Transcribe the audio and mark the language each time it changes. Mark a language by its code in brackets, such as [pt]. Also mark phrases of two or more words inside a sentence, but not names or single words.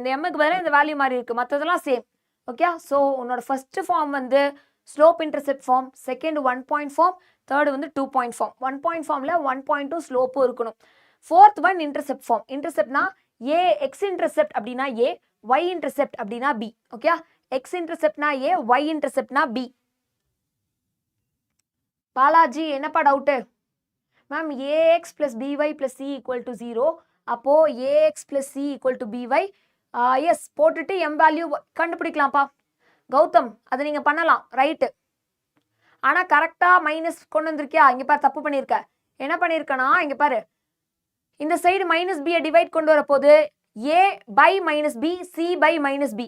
[ta] இந்த எம்முக்கு பதிலாக இந்த வேல்யூ மாறி இருக்கு, மற்றதெல்லாம் சேம். ஓகே, ஸோ உன்னோட ஃபர்ஸ்ட் ஃபார்ம் வந்து [en] slope intercept form, [ta] செகண்ட் [en] 1 point form, [ta] தேர்டு வந்து [en] 2 point form. 1 point form [ta] 1.2 ஸ்லோப்பும் இருக்கணும். [en] Fourth one intercept form. [ta] இன்டர்செப்ட்னா ஏ எக்ஸ் இன்டர்செப்ட் அப்படின்னா ஏ, y இன்டர்செப்ட் அப்படின்னா பி. ஓகே, x இன்டர்செப்ட்னா a, y இன்டர்செப்ட்னா b. பாலாஜி என்னப்பா டவுட்டு? [en] Ma'am ax plus by plus c equal to 0. [ta] அப்போ [en] ax plus c equal to by. [ta] எஸ் போட்டுட்டு m வேல்யூ கண்டுபிடிக்கலாம்ப்பா. கௌதம் அதை நீங்கள் பண்ணலாம், ரைட்டு. ஆனால் கரெக்டாக மைனஸ் கொண்டு வந்திருக்கியா? இங்கே பாரு தப்பு பண்ணியிருக்க. என்ன பண்ணியிருக்கனா இங்கே பாரு, இந்த சைடு மைனஸ் பியை டிவைட் கொண்டு வரப்போது [en] a by minus b, c by minus b.